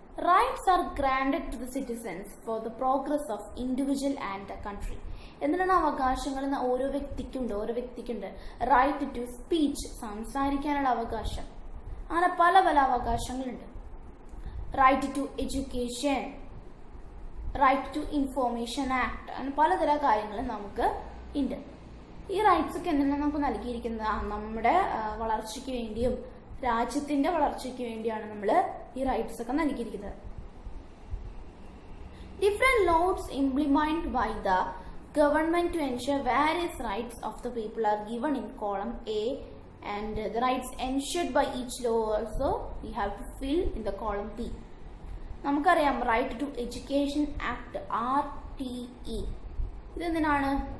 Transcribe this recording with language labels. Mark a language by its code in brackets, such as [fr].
[en] Rights are granted to the citizens for the progress of individual and the country. [ml] എന്തിനാണ് അവകാശങ്ങൾ? ഓരോ വ്യക്തിക്കുണ്ട് right to speech, സംസാരിക്കാനുള്ള അവകാശം. അങ്ങനെ പല പല അവകാശങ്ങളുണ്ട്. Right to education, right to information act, അങ്ങനെ പലതരം കാര്യങ്ങൾ നമുക്ക് ഉണ്ട്. ഈ റൈറ്റ്സ് ഒക്കെ എന്തിനാണ് നമുക്ക് നൽകിയിരിക്കുന്നത്? നമ്മുടെ വളർച്ചയ്ക്ക് വേണ്ടിയും രാജ്യത്തിന്റെ വളർച്ചയ്ക്ക് വേണ്ടിയാണ് നമ്മൾ ഈ റൈറ്റ്സ് ഒക്കെ നൽകിയിരിക്കുന്നത്. [en] Different laws implement by the government to ensure various rights of the people are given in column A, and the rights ensured by each law also we have to fill in the column B. [ml] നമുക്കറിയാം right to education act RTE. ഇതെന്തിനാണ്?